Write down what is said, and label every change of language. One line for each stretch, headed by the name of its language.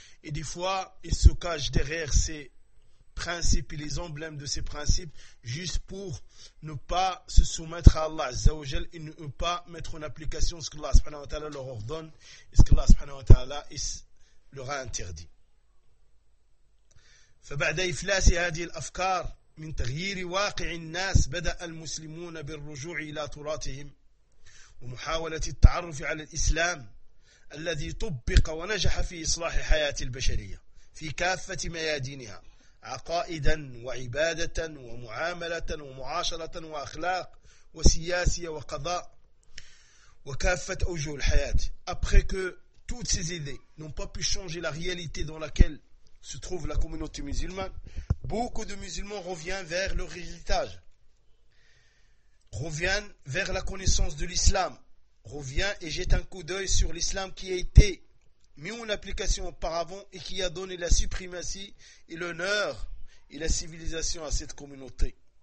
French: Et des fois, ils se cachent derrière ces principes et les emblèmes de ces principes juste pour ne pas se soumettre à Allah Azza wa Jal et ne pas mettre en application ce que Allah subhanahu wa ta'ala leur ordonne et ce que Allah subhanahu wa ta'ala leur a interdit.
Arabic: فبعد إفلاس هذه الأفكار من تغيير واقع الناس بدأ المسلمون بالرجوع إلى تراثهم ومحاولة التعرف على الإسلام الذي طبق ونجح في إصلاح حياة البشرية في كافة ميادينها عقائدا وعبادة ومعاملة ومعاشرة وأخلاق وسياسية وقضاء وكافة أوجه الحياة.
French: Après que toutes ces idées n'ont pas pu changer la réalité dans laquelle se trouve la communauté musulmane, beaucoup de musulmans reviennent vers leur héritage, reviennent vers la connaissance de l'islam reviens et jette un coup d'œil sur l'islam qui a été mis en application auparavant et qui a donné la suprématie et l'honneur et la civilisation à cette communauté.